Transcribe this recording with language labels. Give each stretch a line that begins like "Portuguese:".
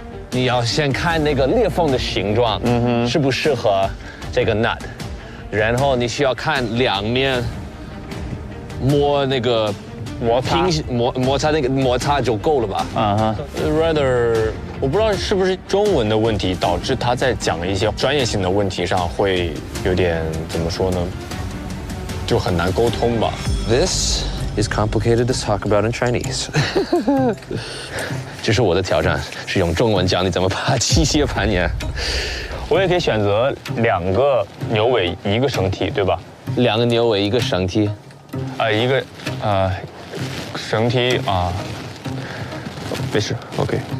Chinese: 你要先看那个裂缝的形状，适不适合这个 nut， 然后你需要看两面摸那个摩擦那个摩擦就够了吧？Rather， 我不知道是不是中文的问题导致他在讲一些专业性的问题上会有点怎么说呢？就很难沟通吧。
English: This is complicated to talk about in Chinese 。
Chinese: 这是我的挑战，是用中文教你怎么爬器械攀岩。我也可以选择2个牛尾1个绳梯，对吧？2个牛尾1个绳梯，一个绳梯啊，没事 ，OK。